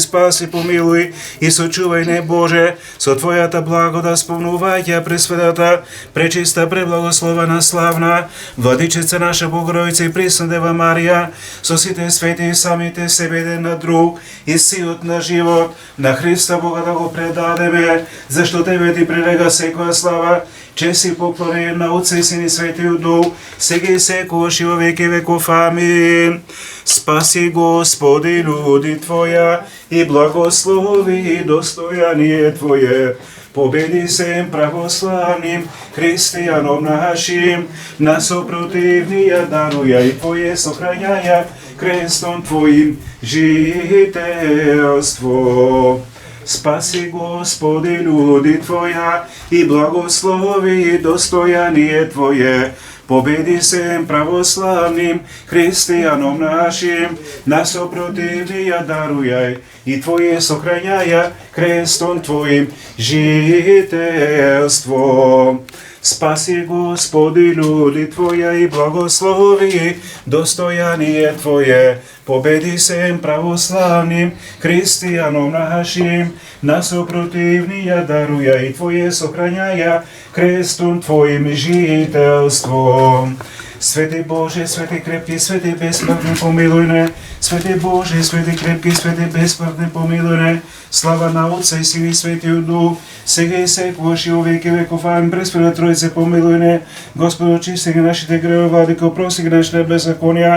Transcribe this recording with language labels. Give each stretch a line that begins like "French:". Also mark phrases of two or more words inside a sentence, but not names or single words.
Macedonian: спаси, помилуј и сочувај не Боже, со Твојата благода спомнувајќи пресветата, пречиста, преблагословена, славна, Владичица наша Богородица и пресна Дева Марија, со сите свети и самите себе еден на друг, и сиот на живот, на Христа Бога да го предадеме, зашто Тебе Ти прилега секоја слава, чест и поклонение на Отца и Син и Светиот Дух, сега и секогаш и во веки веков. Амин.
Church Slavic: Спаси, Господи, луди Твоја и благослови и достојание Твое. Победи се православним христијаном нашим, на сопротивнија даруја и Твое сохрањаја крестом Твоим жителство. Спаси, Господи, луди Твоја и благослови и достојание Твое. Победи се православним христијаном нашим, на сопротивнија дарујај и Твое сохрањаја крестом Твоим жителство. Спаси, Господи, луди Твоја и благослови достојание Твое. Победи се православним христијаном нашим, на сопротивнија даруја и Твое сохрањаја крестом Твоим жителство.
Macedonian: Свети Боже, свети крепки, свети бесмртни, помилуј не. Свети Боже, свети крепки, свети бесмртни, помилуј не. Слава на Отца и Син и Светиот Дух, сега и секогаш и во веки веков. Амин. Пресвета Тројце, помилуј не. Господи, очисти ги нашите гревови, владико, опрости ги нашите беззаконија.